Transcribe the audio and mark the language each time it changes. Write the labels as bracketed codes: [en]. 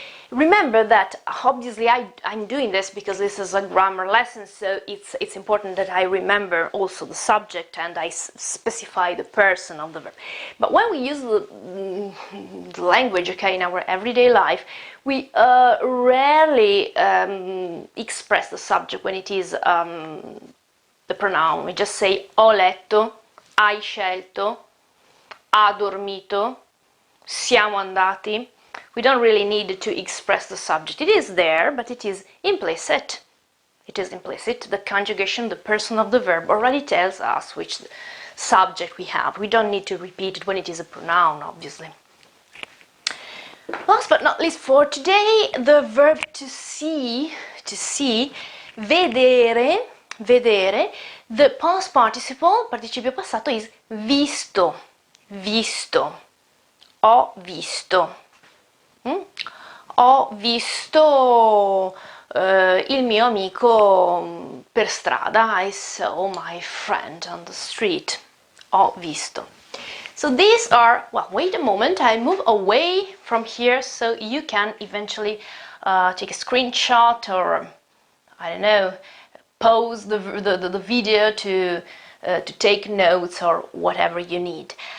[en] Remember that obviously I'm doing this because this is a grammar lesson, so it's important that I remember also the subject and I specify the person of the verb. But when we use the language, okay, in our everyday life, we rarely express the subject when it is the pronoun. We just say [it] ho letto, hai scelto, ha dormito, siamo andati. [en] We don't really need to express the subject. It is there, but it is implicit. It is implicit. The conjugation, the person of the verb already tells us which subject we have. We don't need to repeat it when it is a pronoun, obviously. Last but not least for today, the verb to see, vedere, vedere. The past participle, participio passato, is visto, visto. [it] Ho visto. Ho visto il mio amico per strada. [en] I saw my friend on the street. [it] Ho visto. [en] So these are, well, wait a moment, I move away from here so you can eventually take a screenshot or, I don't know, pause the video to take notes or whatever you need.